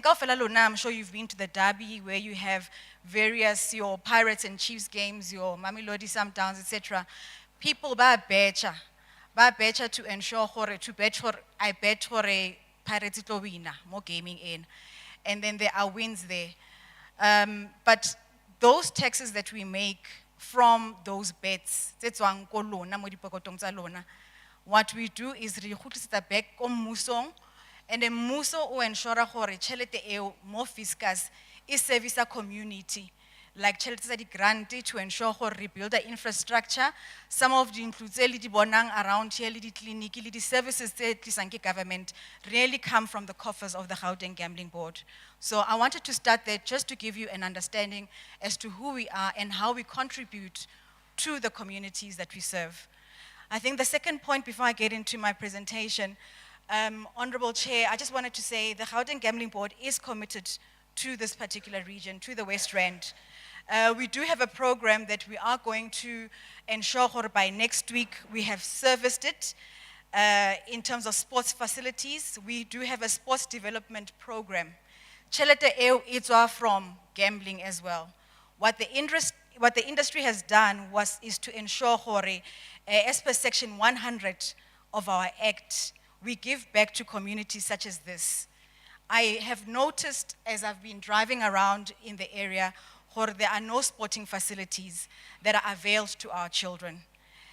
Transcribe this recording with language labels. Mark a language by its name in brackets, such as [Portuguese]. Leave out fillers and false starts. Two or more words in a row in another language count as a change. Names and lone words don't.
[Southern Sotho] Kaofela lona, [English] I'm sure you've been to the Derby where you have various, your Pirates and Chiefs games, your Mamelodi Sundowns, etc. [Northern Sotho] People ba betcha [English] to ensure [Northern Sotho] gore, [English] I bet [Northern Sotho] gore Pirates itlo wina, [English] more gaming in. And then there are wins there. But those taxes that we make from those bets, what we do is [Northern Sotho] re khutlisetsa [English] back [Northern Sotho] ko mmusong, [English] and the [Northern Sotho] mmuso o [English] ensure [Northern Sotho] gore tšhelete eo mo [English] fiscus e service a community, like [Northern Sotho] tšhelete tsa di [English] grant to ensure [Northern Sotho] gore re [English] build the infrastructure. Some of the includes [Northern Sotho] tse le di bonang [English] around here, [Northern Sotho] le di [English] clinic, [Northern Sotho] le di [English] services [Northern Sotho] tse tlisang ke [English] government really come from the coffers of the Gauteng Gambling Board. So I wanted to start there just to give you an understanding as to who we are and how we contribute to the communities that we serve. I think the second point before I get into my presentation, Honorable Chair, I just wanted to say the Gauteng Gambling Board is committed to this particular region, to the West Rand. We do have a program that we are going to ensure by next week we have serviced it. In terms of sports facilities, we do have a sports development program. [Northern Sotho] Tšhelete eo e tswa [English] from gambling as well. What the industry has done is to ensure as per section 100 of our act, we give back to communities such as this. I have noticed as I've been driving around in the area, there are no sporting facilities that are availed to our children.